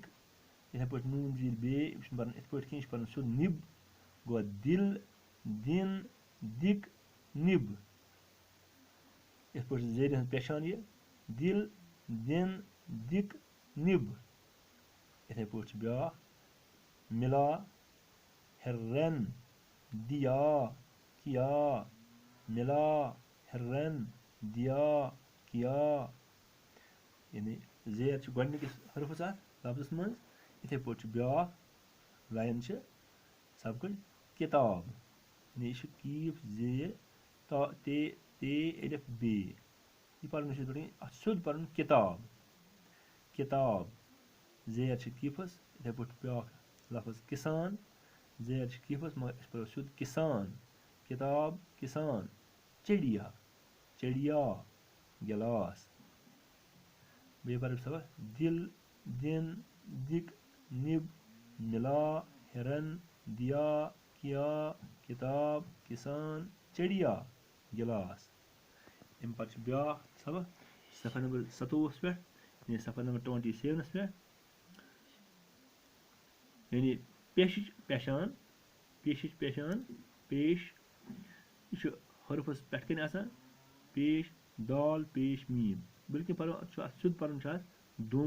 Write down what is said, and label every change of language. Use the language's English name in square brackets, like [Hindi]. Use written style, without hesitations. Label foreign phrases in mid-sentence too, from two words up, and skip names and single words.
[Kashmiri] یِتھَے پٲٹھۍ نوٗن زیٖر بیٚیہِ یہِ چھُنہٕ پَرُن یِتھ پٲٹھۍ کینٛہہ یہِ چھُ پَرُن سیوٚد نِب. [Urdu] گوٚو دِل دِن دِک نِب. [Kashmiri] یِتھ پٲٹھۍ زیرِ ہٕنٛز پہچان یہِ [Urdu] دِل دِن دِک نِب. [Kashmiri] یِتھَے پٲٹھۍ چھُ بیٛاکھ [Urdu] مِلا ہِرن دِیا کِیا مِلا ہِرن دِیا کِیا. [Kashmiri] یعنی زیر چھِ گۄڈنِکِس حرفس اَتھ لفظس منٛز. یِتھَے پٲٹھۍ چھُ بیٛاکھ لاین چھِ سبقٕچ کِتاب. یعنی یہِ چھُ کیٖف زیر تے الف بے. یہِ پَرُن چھُ یِتھ پٲٹھۍ اَتھ چھُ سیوٚد پَرُن [Urdu] کِتاب کِتاب. [Kashmiri] زیر چھِ کیٖفس. یِتھَے پٲٹھۍ بیٛاکھ لفظ کِسان زیر چھِ کیٖفس مگر أسۍ پَرو سیوٚد کِسان [Urdu] کِتاب کِسان. چِڑیا چِڑیا گِلاس. [Kashmiri] بیٚیہِ پَرو سبق [Urdu] دِل دِن دِک نِب مِلا ہِرن دِیا کِیا کِتاب کِسان چِڑیا گِلاس. [Kashmiri] اَمہِ پَتہٕ چھُ بیٛاکھ سبق صفحہ نمبر 27 پٮ۪ٹھ یعنی صفحہ نمبر 27 پٮ۪ٹھ. یعنی پیشٕچ پہچان پیش یہِ چھُ حرفس پٮ۪ٹھ کَنۍ آسان پیش دال پیش میٖم بلکہِ پَرو چھُ اَتھ سیوٚد پَرُن چھُ اَتھ دُم.